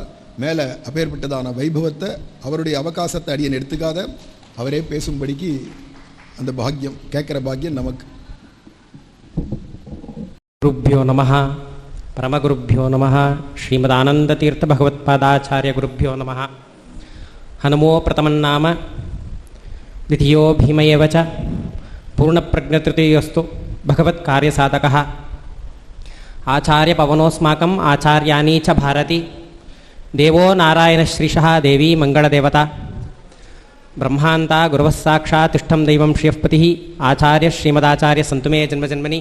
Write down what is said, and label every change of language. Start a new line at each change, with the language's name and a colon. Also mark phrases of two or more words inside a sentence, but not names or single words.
Tamil: மேலே அப்பேற்பட்டதான வைபவத்தை அவருடைய அவகாசத்தை அடியன் எடுத்துக்காத அவரே பேசும்படிக்கு அந்த பாக்கியம், கேட்குற பாக்கியம் நமக்கு.
Sanskrit: गुरुभ्यो नमः, परमगुरुभ्यो नमः, श्रीमदानन्दतीर्थ भगवत्पादाचार्य गुरुभ्यो नमः. हनुमो प्रथमन्नाम द्वितीयो भीमयेव च पूर्णप्रज्ञतृतीयोस्तु भगवत्कार्यसाधकः. आचार्यपवनोऽस्माकम् आचार्याणी च भारती. देवो नारायणश्रीशः देवी मङ्गलदेवता. ब्रह्मान्ता गुरवः साक्षात् तिष्ठं दैवं श्रियःपतिः आचार्य श्रीमदाचार्य सन्तु मे जन्मजन्मनि.